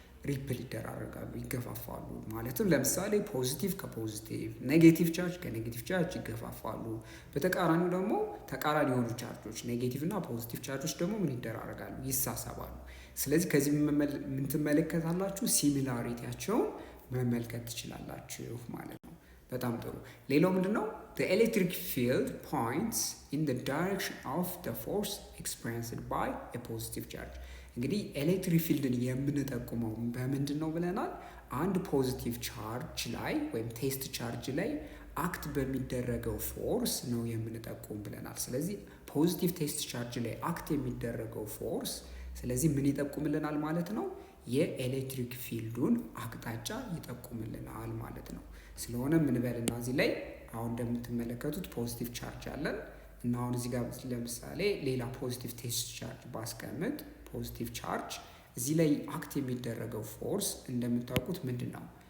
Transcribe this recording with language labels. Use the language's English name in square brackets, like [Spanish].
[Amharic] ሪፕል ይደራረጋሉ፣ ይገፋፋሉ። ማለትም ለምሳሌ ፖዚቲቭ ከፖዚቲቭ፣ ኔጌቲቭ ቻርጅ ከኔጌቲቭ ቻርጅ ይገፋፋሉ። በተቃራኒው ደግሞ ተቃራኒ የሆኑ ቻርጆች ኔጌቲቭ እና ፖዚቲቭ ቻርጆች ደግሞ ምን ይደራረጋሉ? ይሳሳባሉ። ስለዚህ ከዚህ ምን ትመለከታላችሁ? ሲሚላሪቲያቸውን መመልከት ትችላላችሁ ማለት ነው። በጣም ጥሩ። ሌላው ምንድነው? [English] the electric field points in the direction of the force experienced by a positive charge። [Amharic] እንግዲህ ኤሌክትሪክ ፊልድን የምንጠቁመው በምንድን ነው ብለናል? አንድ ፖዚቲቭ ቻርጅ ላይ ወይም ቴስት ቻርጅ ላይ አክት በሚደረገው ፎርስ ነው የምንጠቁም ብለናል። ስለዚህ ፖዚቲቭ ቴስት ቻርጅ ላይ አክት የሚደረገው ፎርስ ስለዚህ ምን ይጠቁምልናል ማለት ነው? የኤሌክትሪክ ፊልዱን አቅጣጫ ይጠቁምልናል ማለት ነው። ስለሆነ ምን በልና እዚህ ላይ አሁን እንደምትመለከቱት ፖዚቲቭ ቻርጅ አለን እና አሁን እዚህ ጋር ለምሳሌ ሌላ ፖዚቲቭ ቴስት ቻርጅ ባስቀምጥ ፖዚቲቭ ቻርጅ እዚህ ላይ አክት የሚደረገው ፎርስ እንደምታውቁት ምንድን ነው?